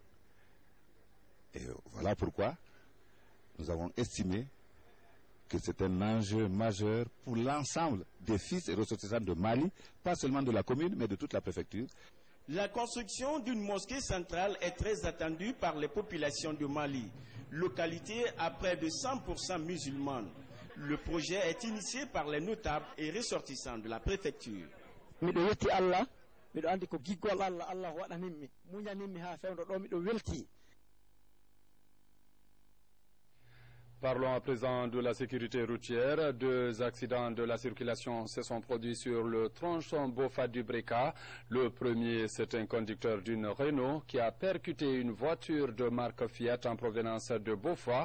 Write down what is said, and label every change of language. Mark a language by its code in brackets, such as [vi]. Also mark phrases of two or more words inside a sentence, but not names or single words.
[fr] Et voilà pourquoi nous avons estimé que c'est un enjeu majeur pour l'ensemble des fils et ressortissants de Mali, pas seulement de la commune, mais de toute la préfecture. La construction d'une mosquée centrale est très attendue par les populations de Mali, localité à près de 100% musulmane. Le projet est initié par les notables et ressortissants de la préfecture. [ff] Miɗo andi ko giggol Allah waɗanimmi muñanimmi ha fewdo ɗo miɗo welti. [fr] Parlons à présent de la sécurité routière. 2 accidents de la circulation se sont produits sur le tronçon Bofa du Breka. Le premier, c'est un conducteur d'une Renault qui a percuté une voiture de marque Fiat en provenance de Bofa.